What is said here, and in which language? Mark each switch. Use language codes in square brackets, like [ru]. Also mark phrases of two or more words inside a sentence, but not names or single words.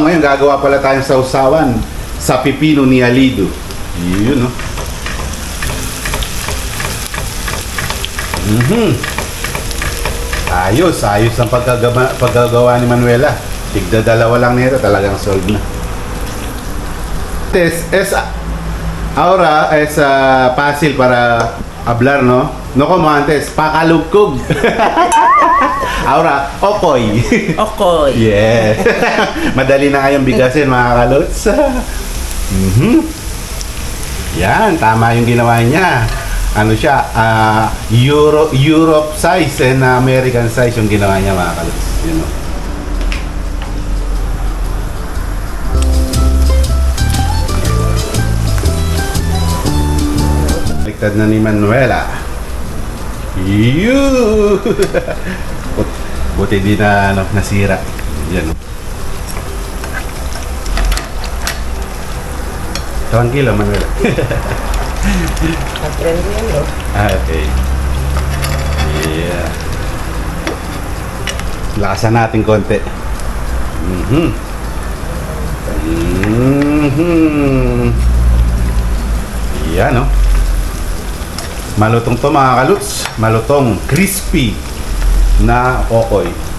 [tl] Ngayon, gagawa pala tayong sausawan sa pipino ni Alido. Yun, no? Ayos ang pagkagawa ni Manuela. Tigda dalawa lang nito, talagang solve na. [es] Ahora es fácil para hablar, ¿no? No como antes, pakalugkog. Ahora, [tl] okoy. Okoy. Yeah. Madali na kayong bigasin, mga kaluts. Yan, tama yung ginawa niya. Ano siya, [en] Europe size and American size [tl] yung ginawa niya, mga kaluts. [en] You know? [tl] Baliktad na ni Manuela. Buti di na nasira. Yan. [es] Tranquilo, Manuela. Aprendiendo. [en] Okay. Yeah. [tl] Lakasan natin konti. Mhm. Yan, no? Malutong to mga kaluts. Malutong, crispy na okoy.